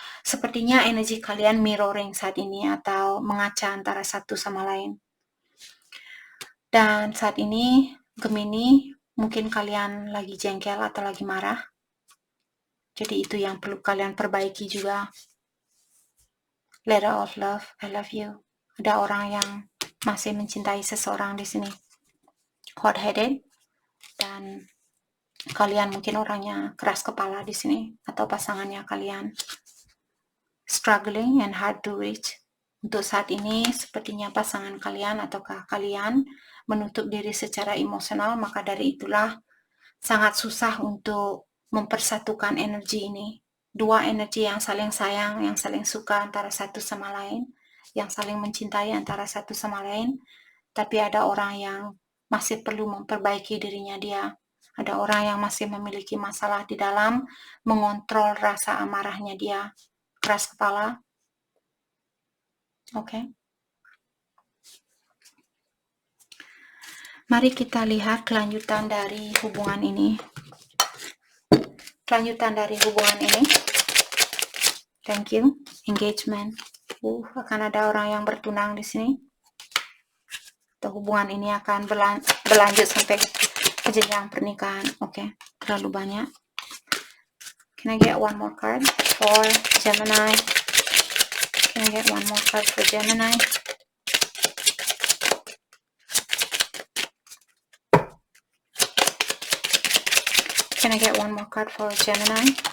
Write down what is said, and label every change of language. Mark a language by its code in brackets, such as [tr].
[id] Sepertinya energi kalian mirroring saat ini atau mengaca antara satu sama lain. Dan saat ini Gemini, mungkin kalian lagi jengkel atau lagi marah. Jadi itu yang perlu kalian perbaiki juga. [en] Letter of love, I love you. [id] Ada orang yang masih mencintai seseorang di sini. [en] Hot-headed, [id] dan kalian mungkin orangnya keras kepala di sini, atau pasangannya kalian. [en] Struggling and hard to reach. [id] Untuk saat ini, sepertinya pasangan kalian ataukah kalian menutup diri secara emosional, maka dari itulah sangat susah untuk mempersatukan energi ini. Dua energi yang saling sayang, yang saling suka antara satu sama lain, yang saling mencintai antara satu sama lain, tapi ada orang yang masih perlu memperbaiki dirinya dia. Ada orang yang masih memiliki masalah di dalam mengontrol rasa amarahnya dia. Keras kepala. Oke. Mari kita lihat kelanjutan dari hubungan ini. Kelanjutan dari hubungan ini. [en] Thank you. Engagement. [id] Akan ada orang yang bertunang di sini. Atau hubungan ini akan berlanjut sampai ke jenjang pernikahan. Oke. Terlalu banyak. [en] Can I get one more card for Gemini? Can I get one more card for Gemini? Can I get one more card for Gemini?